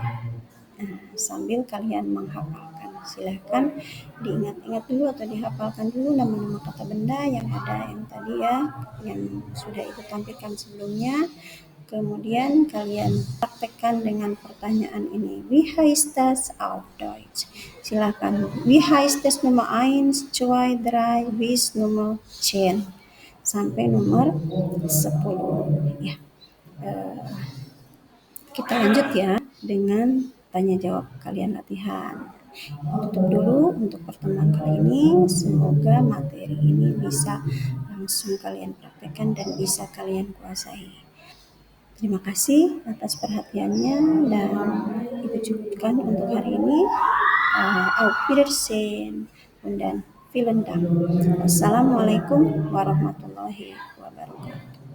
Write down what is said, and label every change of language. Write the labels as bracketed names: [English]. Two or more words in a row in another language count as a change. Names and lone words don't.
[Indonesian] Sambil kalian menghafalkan. Silahkan diingat-ingat dulu atau dihafalkan dulu nama-nama kata benda yang ada yang tadi ya, yang sudah Ibu tampilkan sebelumnya. Kemudian kalian praktekkan dengan pertanyaan ini. [German] Wie heißt das auf Deutsch? [Indonesian] Silakan. [German] Wie heißt das [Indonesian] nomor 1, 2, 3 bis nomor 10 sampai nomor 10. Ya. Kita lanjut ya dengan tanya jawab kalian latihan. Tutup dulu untuk pertemuan kali ini. Semoga materi ini bisa langsung kalian praktekkan dan bisa kalian kuasai. Terima kasih atas perhatiannya dan Ibu cukupkan untuk hari ini. [German] Auf Wiedersehen dan vielen Dank. [Arabic] والسلام عليكم ورحمة الله وبركاته.